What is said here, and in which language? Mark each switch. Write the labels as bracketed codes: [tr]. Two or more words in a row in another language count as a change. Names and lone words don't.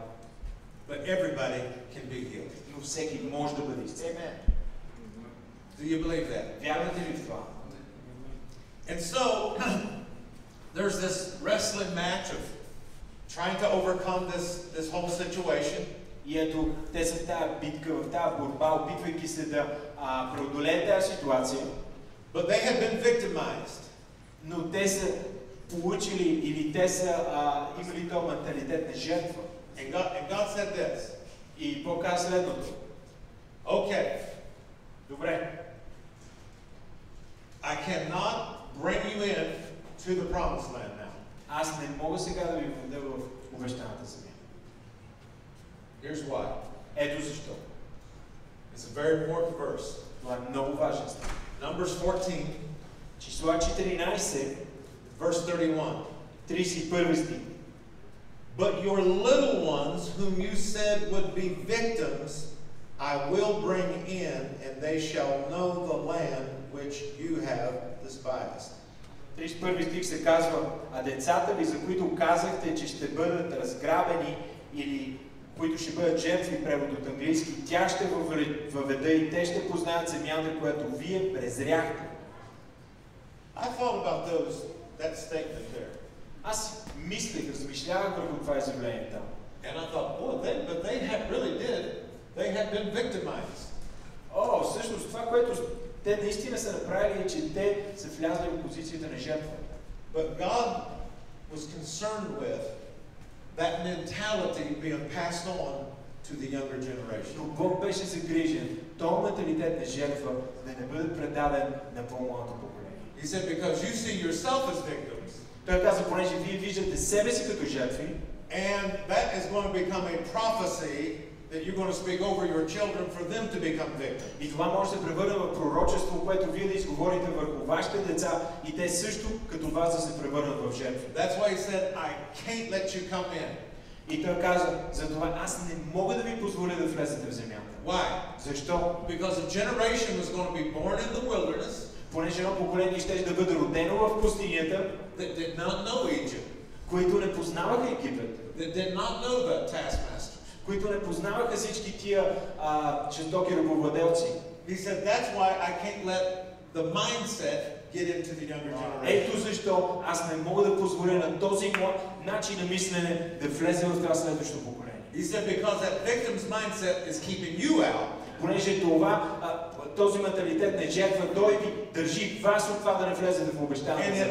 [en] But everybody can be healed. [bg] Но всеки може да бъде изцелен. [en] Do you believe that? [bg] Вярвате ли в това? [en] And so, there's this wrestling match of trying to overcome this whole situation. [bg] И ето, те са в тази битка, в тази борба, опитвайки се да преодолеят тази ситуация. [en] But they have been victimized. [bg] Но те са получили или те са имали този менталитет на жертва. [en] And God said this. [bg] И Бог каза следното. [en] Okay. [bg] Добре. [en] I cannot bring you in to the promised land now. [bg] Аз не мога сега да ви введа в обещаната земя. [en] Here's why. [bg] Ето защо. [en] It's a very important verse. [bg] Това е много важен стих. [en] Numbers 14. [bg] Числа 14. [en] Verse 31. [bg] 31 стих. [en] But your little ones, whom you said would be victims, I will bring in, and they shall know the land which you have despised. [bg] 31 стих се казва: а децата ви, за които казахте, че ще бъдат разграбени или които ще бъдат жертви, превод от английски, тя ще въведа и те ще познаят земята, която вие презряхте. [en] I thought about that statement there. [bg] Аз мислех, размишлявах върху това изявление там. [en] And I thought, well, they had been victimized. [bg] О, всъщност това, което те наистина са направили, е, че те са влязли в позицията на жертва. [en] But God was concerned with that mentality being passed on to the younger generation. [bg] Но Бог беше загрижен този менталитет на жертва да не бъде предаден на по-младото поколение. [en] He said, because you see yourself as victims. [bg] Той каза, понеже вие виждате себе си като жертви, [en] and that is going to become a prophecy that you're going to speak over your children for them to become victims. [bg] И това може да се превърне в пророчество, което вие да изговорите върху вашите деца и те също като вас да се превърнат в жертви. [en] That's why he said, I can't let you come in. [bg] И той каза, затова аз не мога да ви позволя да влезете в земята. [en] Why? [bg] Защо? [en] Because a generation was going to be born in the wilderness. [bg] Понеже едно поколение ще да бъде родено в пустинята, [en] that did not know Egypt, [bg] които не познаваха Египет, [en] that did not know the taskmasters, [bg] които не познаваха всички тия жестоки рабовладелци. [en] He said, that's why I can't let the mindset get into the younger generation. [bg] Ето защо аз не мога да позволя на този начин на мислене да влезе в това следващо поколение. [en] He said, because that victim's mindset is keeping you out. [bg] Понеже този менталитет на жертва, той ви държи вас от това да не влезете в обещаната земя.